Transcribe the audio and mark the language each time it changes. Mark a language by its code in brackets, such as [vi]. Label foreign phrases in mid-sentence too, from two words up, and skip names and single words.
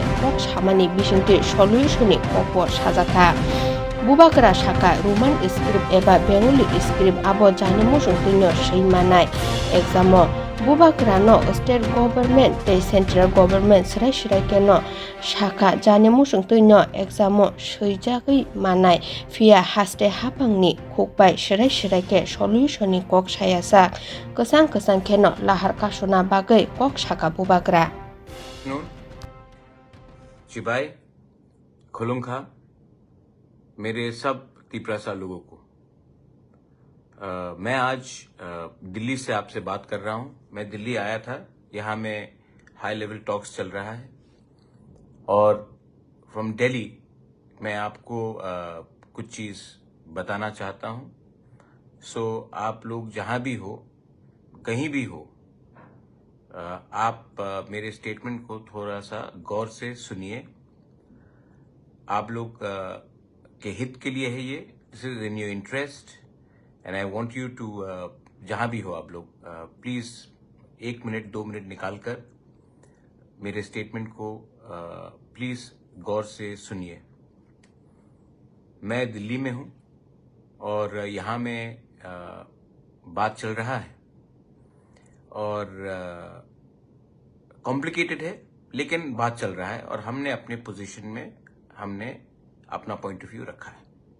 [trp] bok samani bisingti solution ni kopo sajaka Bubagra Shaka [en] Roman script [trp] eba [en] Bengali script [trp] abo jani musungtino seimanai examo Bubagra no [en] state government [trp] tei [en] central government [trp] serai keno Shaka jani musungtino examo seijagui manai via haste hapangni khokbai serai ke solution ni kok sayasak kasang keno lahar kasuna bagai kok Shaka Bubagra Chibai Khulungkha [hi] मेरे सब तिपरासा लोगों को मैं आज दिल्ली से आपसे बात कर रहा हूं। मैं दिल्ली आया था, यहाँ में [en] high level talks [hi] चल रहा है और फ्रॉम दिल्ली मैं आपको कुछ चीज़ बताना चाहता हूं। सो आप लोग जहां भी हो, कहीं भी हो, आप मेरे स्टेटमेंट को थोड़ा सा गौर से सुनिए। आप लोग के हित के लिए है ये, [en] This is in your interest and I want you to [hi] जहां भी हो आप लोग प्लीज 1 मिनट 2 मिनट निकालकर मेरे स्टेटमेंट को प्लीज गौर से सुनिए। मैं दिल्ली में हूं और यहाँ में बात चल रहा है और कॉम्प्लिकेटेड है, लेकिन बात चल रहा है और हमने अपने पोजीशन में हमने अपना [en] point of view [hi] रखा है।